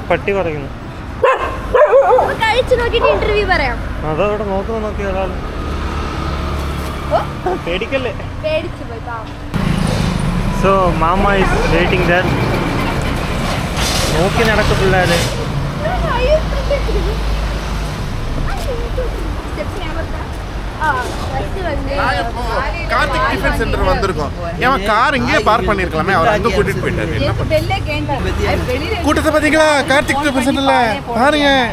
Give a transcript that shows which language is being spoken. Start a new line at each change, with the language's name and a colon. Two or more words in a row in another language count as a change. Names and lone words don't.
Malayalam: പട്ടി പറയുന്നു. കഴിച്ചു നോക്കിട്ട് ഇന്റർവ്യൂ പറയാം. അതവിടെ നോക്കിയാലോ. പേടിക്കല്ലേ. പേടിച്ചു പോയി പാവം.
English: So mama is waiting there.
Malayalam: നോക്കി നടക്കും പിള്ളേര്.
Tamil: கார்த்திக்
English: tiffin center
Tamil: வந்திருக்கோம். ஏன் கார் இங்கே பார்க் பண்ணிருக்கலாமே, அவர் அங்க கூட்டிட்டு போயிட்டாரு. கூட்டத்தை பாத்தீங்களா? கார்த்திக்
English: tiffin centerla
Tamil: பாருங்க.